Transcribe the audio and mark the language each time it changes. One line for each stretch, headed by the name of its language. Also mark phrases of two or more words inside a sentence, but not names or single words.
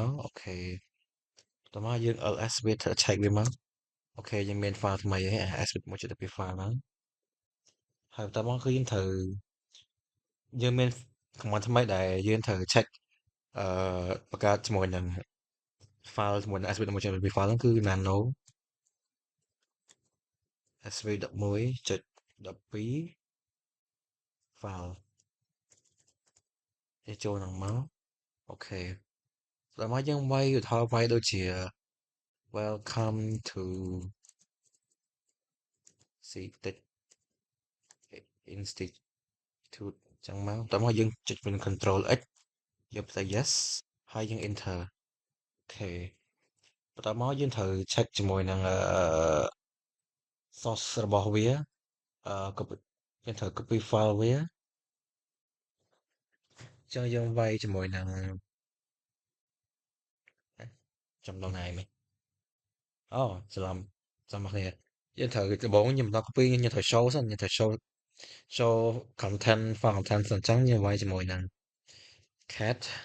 Khmer: enter មកអូខេតោះមកយើង ls វាធ្វើឆែកវាមកអូខេយើងមាន file ថ្មីហើយ
English: s 1.12 file
Khmer: ហ្នឹងហើយបន្តមកគឺយើងត្រូវយើងមាន command ថ្មីដែលយើងត្រូវ check អឺបង្កើតជាមួយនឹង file ជាមួយនឹង
English: sv1.12 file
Khmer: ហ្នឹងគឺ nano
English: sv11.12 file
Khmer: គេចូលហ្នឹងមកអូខេដល់មកយើងវាយឧទាហរណ៍វាយដូចជា
English: welcome to
Khmer: ctech institute ចឹងមកដល់មកយើងចុច
English: control x
Khmer: យើងផ្សាយ yes ហើយយើង enter អូខេបន្តមកយើងត្រូវ check ជាមួយនឹង source របស់វាcopy យើងត្រូវ copy file វាចឹងយើងវាយជាមួយនឹងចំដល់ណាឯងអូច្រឡំចាំមកគ្នាយើងត្រូវដំបូងខ្ញុំដល់ copy ខ្ញុំត្រូវ show សិនខ្ញុំត្រូវ
English: show content file content
Khmer: សិនចឹងយើងវាយជាមួយនឹង cat